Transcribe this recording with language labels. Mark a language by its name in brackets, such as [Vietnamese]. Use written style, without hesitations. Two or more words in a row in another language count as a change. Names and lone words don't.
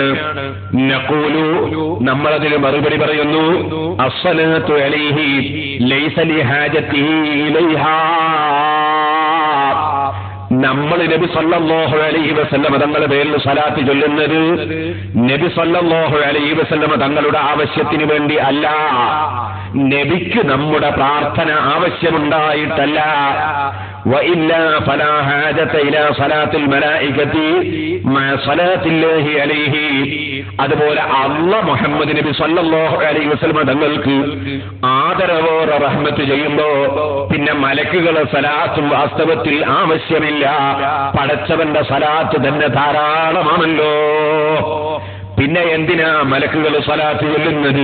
[Arabic] നഖൂലു, [Malayalam] നമ്മളതിന് മറുപടി പറയുന്നു, [Arabic] الصلاة عليه ليس لحاجته إليها. [Malayalam] നമ്മൾ നബി [Arabic] صلى الله عليه وسلم [Malayalam] തങ്ങളുടെ പേരിൽ സ്വലാത്ത് ചൊല്ലുന്നത് നബി [Arabic] صلى الله عليه وسلم [Malayalam] തങ്ങളുടെ ആവശ്യത്തിന് വേണ്ടി അല്ല, നബിക്ക് നമ്മുടെ പ്രാർത്ഥന ആവശ്യമുണ്ടായിട്ടല്ല. [Arabic] وإلا فلا حاجة إلى صلاة الملائكة مع صلاة الله عليه. [Malayalam] അതുപോലെ അല്ലാഹ് മുഹമ്മദ് നബി [Arabic] صلى الله عليه وسلم [Malayalam] തങ്ങൾക്ക് ആദരവോടെ റഹ്മത്ത് ചെയ്യുമ്പോ പിന്നെ മലക്കുകളെ സലാത്തും വാസ്തവത്തിൽ ആവശ്യമില്ല. പടച്ചവന്റെ സലാത്ത് തന്നെ ധാരാളമാണല്ലോ. പിന്നെ എന്തിനാ മലക്കുകൾ സ്വലാത്ത് ചൊല്ലുന്നത്?